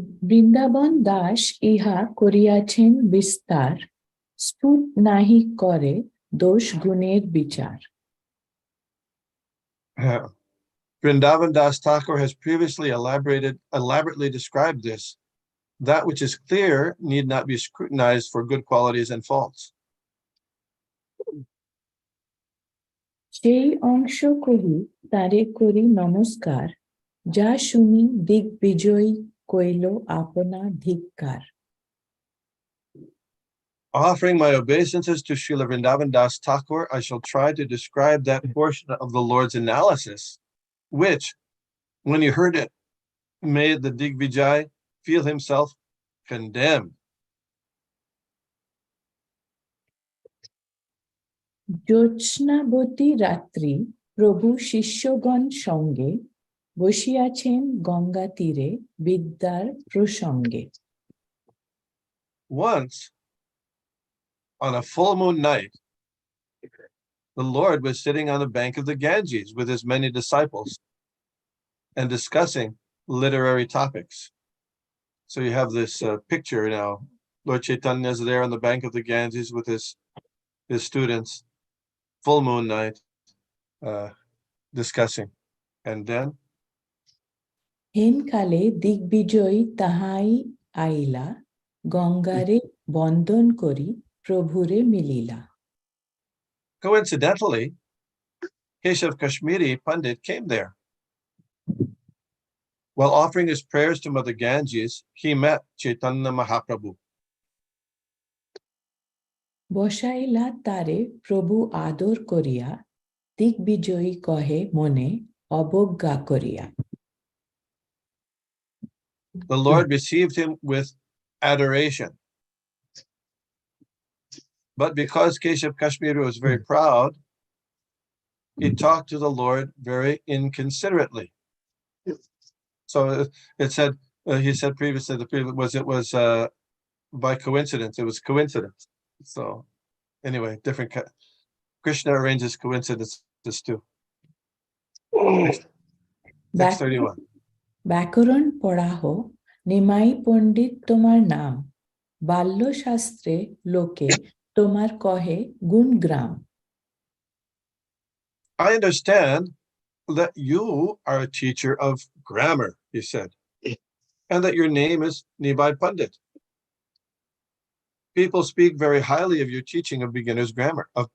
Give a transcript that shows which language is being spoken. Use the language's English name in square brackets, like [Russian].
[Bangla] বৃন্দাবন দাস ইহা করিয়াছেন বিস্তার স্ফুট নাহি করে দোষ গুণের বিচার [English] Vrindavan Das Thakur has previously elaborately described this. That which is clear need not be scrutinized for good qualities and faults. [Bangla] সেই অংশ কহি তারে করি নমস্কার যা শুনি দিগ্বিজয়ী কইল আপনা ধিক্কার [English] Offering my obeisances to Srila Vrindavan Das Thakur, I shall try to describe that portion of the Lord's analysis, which, when he heard it, made the Digvijay feel himself condemned. জ্যোৎস্নাবতী রাত্রি প্রভু শিষ্যগণ সঙ্গে বসিয়াছেন গঙ্গা তীরে বিদ্যার প্রসঙ্গে Once, on a full moon night, the Lord was sitting on the bank of the Ganges with his many disciples and discussing literary topics. So you have this picture now. Lord Chaitanya is there on the bank of the Ganges with his students, full moon night, discussing. And then? [Bangla] হেনকালে দিগ্বিজয়ী তাহাই আইলা গঙ্গারে বন্দন করি প্রভুরে মিলিলা [English] Coincidentally, Keshav Kashmiri Pandit came there. While offering his prayers to Mother Ganges, he met Chaitanya Mahaprabhu. [Bangla] বসাইলা তারে প্রভু আদর করিয়া দিগ্বিজয়ী কহে মনে অবজ্ঞা করিয়া [English] The Lord received him with adoration. But because Keshav Kashmiri was very proud, he talked to the Lord very inconsiderately. So it said, he said previously, it was by coincidence. It was coincidence. So anyway, different. Krishna arranges coincidences too. Next 31. [Bangla] ব্যাকরণ পড়াহ নিমাই পণ্ডিত তোমার নাম বাল্য শাস্ত্রে লোকে তোমার কহে গুণগ্রাম [English] I understand that you are a teacher of grammar, he said, and that your name is Nibai Pandit. People speak very highly of your teaching of beginner's grammar.